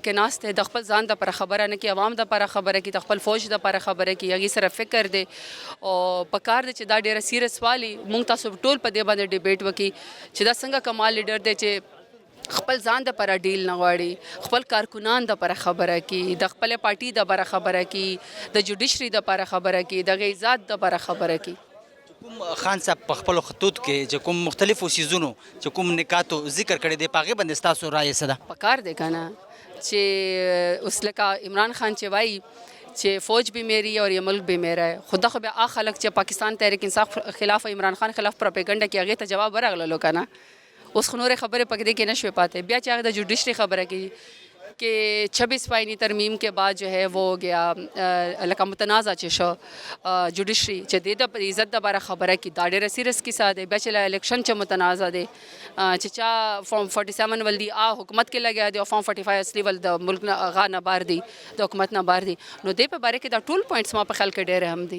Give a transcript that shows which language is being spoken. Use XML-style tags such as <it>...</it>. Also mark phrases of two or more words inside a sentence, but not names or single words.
<ps>کې ناست دی، د خپل ځان دپاره خبره نه کوي، عوام دپاره خبره کوي، د خپل فوج دپاره خبره کوي، هغې سره فکر دی او پکار دی چې دا ډېره سیریس والي موږ تاسو ټول په دې باندې ډیبیټ وکړي چې دا څنګه کمال لیډر دی چې خپل ځان دپاره ډیل نه غواړي، خپل کارکنان دپاره خبره کوي، د خپلې پارټي دپاره خبره کوي، د جوډیشري دپاره خبره کوي، د هغې ذات دپاره خبره کوي. کوم خان صاحب په خپلو خطوط کې چې کوم مختلفو څیزونو چې کوم نکاتو ذکر کړی دی په هغې باندې ستاسو رایې څه ده؟ پکار دی که نه چې اوس لکه عمران خان چې وایي چې</ps> <ur>فوج بھی میری ہے اور یہ ملک بھی میرا ہے،</ur> <ps>خدا خو بیا هغه خلک چې پاکستان تحریک انصاف خلاف عمران خان خلاف پروپیګنډه کوي هغې ته جواب ورغللو که نه. اوس خو نورې خبرې پکې دې کې نه شوې پاتې. بیا چې هغه د جوډیشري خبره کوي</ps> <ur>کہ 26 آئینی ترمیم کے بعد جو ہے وہ ہو گیا</ur> <ps>لکه متنازع چې شو جوډیشري چې د عزت دپاره خبره کړي دا ډېره سیریس کیسه دی. بیا چې الیکشن چې متنازع دی چې چا فارم 47 ول دی حکومت کې لګیا دی او فارم 45 اصلي ول د ملک نه هغه نه بار دی، د حکومت نه بار دی، نو دې په باره کې دا ټول پوینټس ما په خیال کې ډېر اهم دي.</ps>